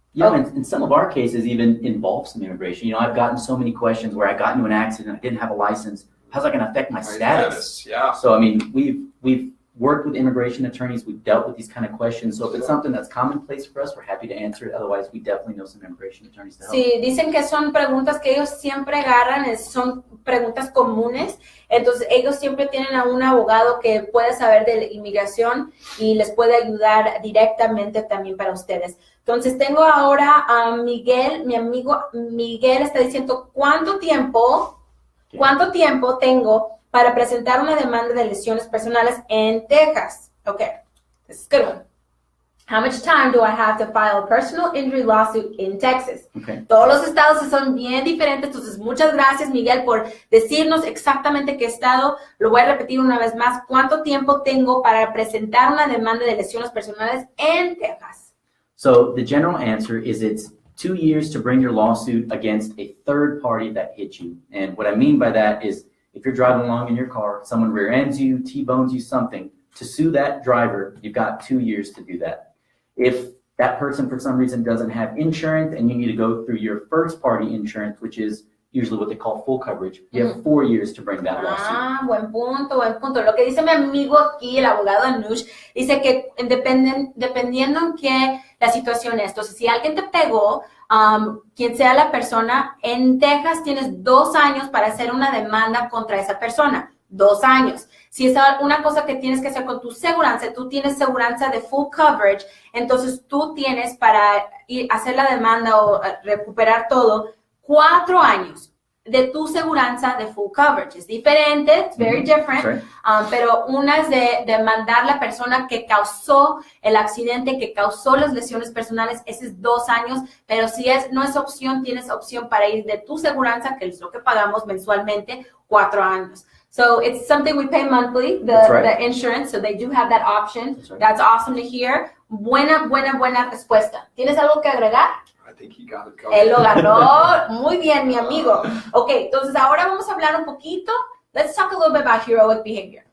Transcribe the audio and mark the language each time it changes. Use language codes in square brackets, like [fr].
[en] Yeah, and some of our cases even involve some immigration. You know, I've gotten so many questions where I got into an accident, I didn't have a license. How's that going to affect my status? Yeah. So, I mean, we've worked with immigration attorneys. We've dealt with these kind of questions. So if it's something that's commonplace for us, we're happy to answer it. Otherwise, we definitely know some immigration attorneys to help. [es] Sí, dicen que son preguntas que ellos siempre agarran, son preguntas comunes. Entonces, ellos siempre tienen a un abogado que puede saber de la inmigración y les puede ayudar directamente también para ustedes. Entonces, tengo ahora a Miguel, mi amigo Miguel está diciendo, ¿cuánto tiempo tengo para presentar una demanda de lesiones personales en Texas? [en] Okay, this is a good one. How much time do I have to file a personal injury lawsuit in Texas? Okay. [es] Todos los estados son bien diferentes, entonces muchas gracias, Miguel, por decirnos exactamente qué estado. Lo voy a repetir una vez más. ¿Cuánto tiempo tengo para presentar una demanda de lesiones personales en Texas? [en] So the general answer is it's 2 years to bring your lawsuit against a third party that hit you. And what I mean by that is if you're driving along in your car, someone rear ends you, T-bones you, something, to sue that driver, you've got 2 years to do that. If that person for some reason doesn't have insurance and you need to go through your first party insurance, which is usually what they call full coverage, you have 4 years to bring that lawsuit. [es] Ah, buen punto, buen punto. Lo que dice mi amigo aquí, el abogado Anuj, dice que dependiendo en qué la situación es. Entonces, si alguien te pegó, quien sea la persona, en Texas tienes 2 años para hacer una demanda contra esa persona. 2 años. Si es una cosa que tienes que hacer con tu seguranza, tú tienes seguranza de full coverage, entonces tú tienes para hacer la demanda o recuperar todo 4 años de tu seguranza de full coverage. Es diferente, [en] it's very different, Right. [es] Pero una es de demandar la persona que causó el accidente, que causó las lesiones personales, ese es 2 años, pero si no es opción, tienes opción para ir de tu seguranza, que es lo que pagamos mensualmente, 4 años. [en] So it's something we pay monthly, the insurance, so they do have that option. That's awesome to hear. [es] Buena respuesta. ¿Tienes algo que agregar? [en] I think he got it covered. [es] Él lo ganó. Muy bien, mi amigo. Ok, entonces ahora vamos a hablar un poquito. [en] Let's talk a little bit about heroic behavior.